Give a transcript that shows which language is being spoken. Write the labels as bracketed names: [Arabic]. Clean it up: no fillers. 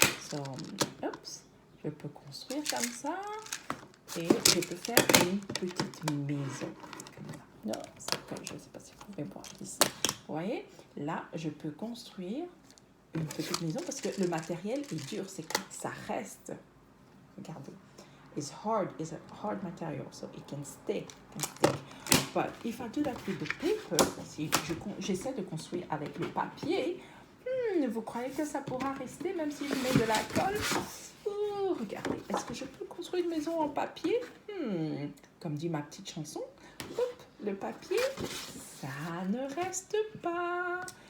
[French] So, oups, je peux construire comme ça. Et je peux faire une petite maison. Non, je ne sais pas si vous pouvez voir ici. Vous voyez, là, je peux construire une petite maison parce que le matériel est dur, c'est que ça reste. Regardez. [English] It's a hard material, so it can stick. But if I do that with the paper, [French] si j'essaie de construire avec le papier, vous croyez que ça pourra rester même si je mets de la colle? Oh, regardez, est-ce que je peux construire une maison en papier? Comme dit ma petite chanson, hop, le papier, ça ne reste pas.